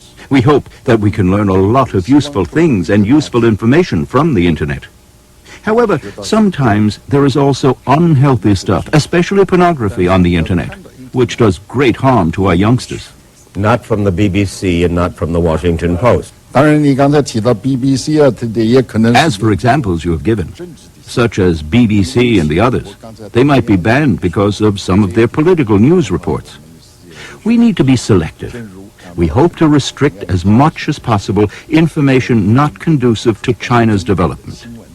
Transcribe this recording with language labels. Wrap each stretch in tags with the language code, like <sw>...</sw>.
<en>We hope that we can learn a lot of useful things and useful information from the internet. However, sometimes there is also unhealthy stuff, especially pornography on the internet, which does great harm to our youngsters. Not from the BBC and not from the Washington Post.</en> <zh>当然，你刚才提到 BBC 啊，它也可能</zh> <en>As for examples you have given, such as BBC and the others, they might be banned because of some of their political news reports. We need to be selective. We hope to restrict as much as possible information not conducive to China's development.</en>